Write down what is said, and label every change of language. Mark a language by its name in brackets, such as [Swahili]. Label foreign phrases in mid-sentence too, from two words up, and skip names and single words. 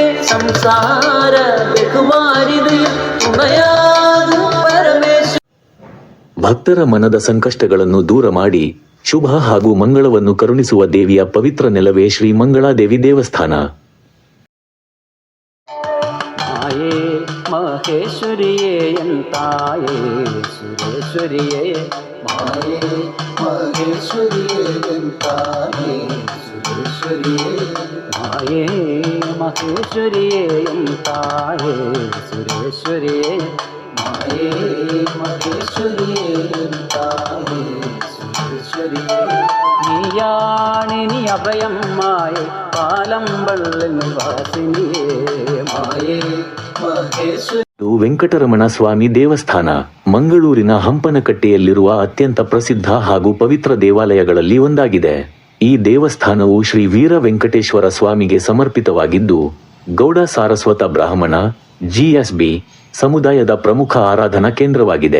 [Malayalam] സംസാര ബഹുമാരിതയും തുണയാകും പരമേശ്വരി. [Kannada] ಭಕ್ತರ ಮನದ ಸಂಕಷ್ಟಗಳನ್ನು ದೂರ ಮಾಡಿ ಶುಭ ಹಾಗೂ ಮಂಗಳವನ್ನು ಕರುಣಿಸುವ ದೇವಿಯ ಪವಿತ್ರ ನೆಲವೇ ಶ್ರೀ ಮಂಗಳಾದೇವಿ ದೇವಸ್ಥಾನ. ಮಾಯೇ ಮಹೇಶ್ವರಿಯೇ ಎಂತಾಯೇ ಸುರೇಶ್ವರಿಯೇ, ಮಾಯೇ ಮಹೇಶ್ವರಿಯೇ ಎಂತಾಯೇ ಸುರೇಶ್ವರಿಯೇ, ಮಾಯೇ ಮಹೇಶ್ವರಿಯೇ ಎಂತಾಯೇ ಸುರೇಶ್ವರಿಯೇ, ಮಾಯೇ ಮಹೇಶ್ವರಿಯೇ ಎಂತಾಯೇ ಸುರೇಶ್ವರಿಯೇ. [Malayalam] നീയാണിനി അഭയം മായ പാലം വള്ളം നിവാസിനിയേ, [Kannada] ಮಾಯೇ ಮಹೇಶ್ವರಿ. ಇದು ವೆಂಕಟರಮಣ ಸ್ವಾಮಿ ದೇವಸ್ಥಾನ. ಮಂಗಳೂರಿನ ಹಂಪನಕಟ್ಟೆಯಲ್ಲಿರುವ ಅತ್ಯಂತ ಪ್ರಸಿದ್ಧ ಹಾಗೂ ಪವಿತ್ರ ದೇವಾಲಯಗಳಲ್ಲಿ ಒಂದಾಗಿದೆ. ಈ ದೇವಸ್ಥಾನವು ಶ್ರೀ ವೀರ ವೆಂಕಟೇಶ್ವರ ಸ್ವಾಮಿಗೆ ಸಮರ್ಪಿತವಾಗಿದ್ದು, ಗೌಡ ಸಾರಸ್ವತ ಬ್ರಾಹ್ಮಣ ಜಿಎಸ್ಬಿ ಸಮುದಾಯದ ಪ್ರಮುಖ ಆರಾಧನಾ ಕೇಂದ್ರವಾಗಿದೆ.